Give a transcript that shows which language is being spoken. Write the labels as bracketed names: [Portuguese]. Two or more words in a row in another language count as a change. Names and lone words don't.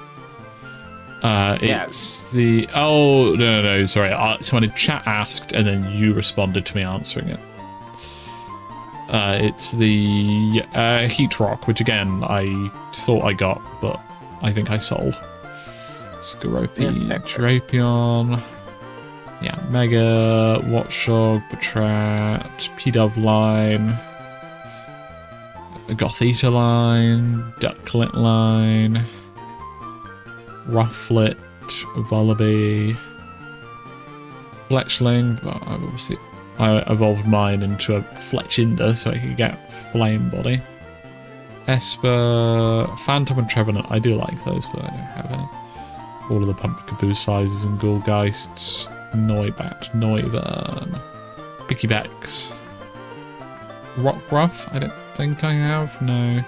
[English] It's the... Oh, no, sorry. Someone in chat asked, and then you responded to me answering it. It's the Heat Rock, which again, I thought I got, but I think I sold. Skorupi, Drapion... Yeah, Mega, Watchdog, Batrat, Pidove line, Gothita line, Ducklet line, Rufflet, Vullaby, Fletchling. Obviously, I evolved mine into a Fletchinder so I could get Flame Body. Esper, Phantom and Trevenant. I do like those, but I don't have any. All of the Pumpkaboo sizes and Ghoulgeists. Noibat, Noivern, Pickybax, Rockruff, I don't think I have, no.